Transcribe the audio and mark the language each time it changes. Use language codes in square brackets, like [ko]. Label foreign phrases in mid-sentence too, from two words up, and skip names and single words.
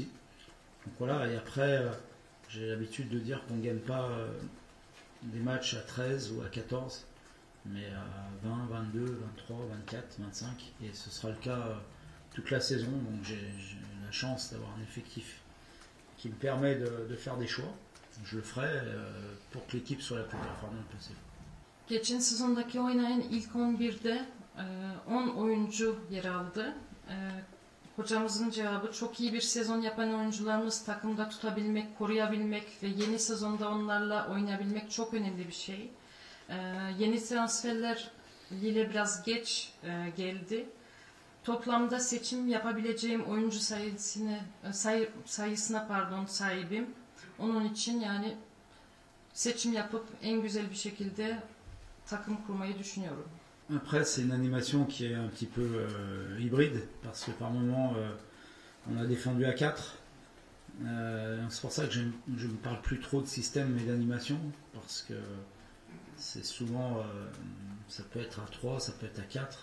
[fr] Donc voilà, et après j'ai l'habitude de dire qu'on ne gagne pas des matchs à 13 ou à 14, mais à 20, 22, 23, 24, 25, et ce sera le cas toute la saison. Donc j'ai la chance d'avoir un effectif qui me permet de faire des choix. Je le ferai pour que l'équipe soit la plus performante possible. [tr] Geçen sezondaki oynayan ilk 11'de 10 oyuncu yer aldı. Hocamızın cevabı, çok iyi bir sezon yapan oyuncularımız takımda tutabilmek, koruyabilmek ve yeni sezonda onlarla oynayabilmek çok önemli bir şey. Yeni transferler ile biraz geç geldi. Toplamda seçim yapabileceğim oyuncu sayısına sahibim. Onun için yani seçim yapıp en güzel bir şekilde takım kurmayı düşünüyorum. [fr] Après, c'est une animation qui est un petit peu hybride, parce que par moment, on a défendu à 4. C'est pour ça que je ne parle plus trop de système mais d'animation, parce que C'est souvent, ça peut être à 3, ça peut être à 4.